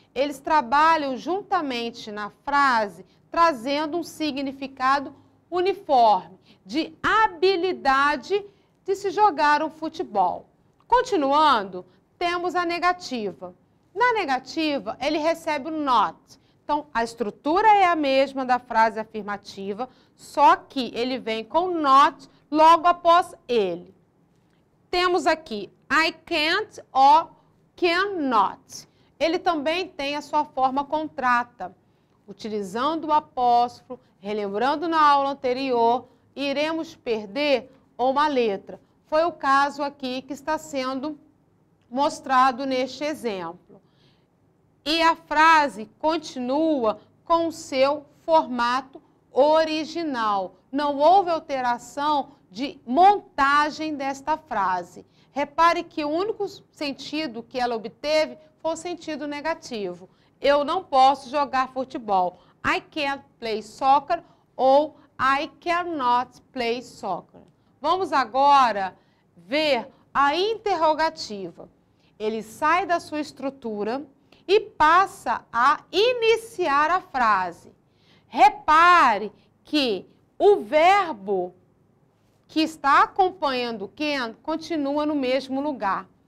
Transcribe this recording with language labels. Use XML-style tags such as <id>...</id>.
<pt>Eles trabalham juntamente na frase, trazendo um significado uniforme, de habilidade de se jogar um futebol. Continuando, temos a negativa. Na negativa, ele recebe o not. Então, a estrutura é a mesma da frase afirmativa, só que ele vem com not logo após ele. Temos aqui</pt> <en>I can't or cannot.</en> <pt>Ele também tem a sua forma contrata. Utilizando o apóstrofo, relembrando na aula anterior, iremos perder uma letra. Foi o caso aqui que está sendo mostrado neste exemplo. E a frase continua com o seu formato original. Não houve alteração de montagem desta frase. Repare que o único sentido que ela obteve foi o sentido negativo. Eu não posso jogar futebol.</pt> <en>I can't play soccer ou I cannot play soccer.</en> <pt>Vamos agora ver a interrogativa. Ele sai da sua estrutura e passa a iniciar a frase. Repare que o verbo que está acompanhando o can continua no mesmo lugar.</pt>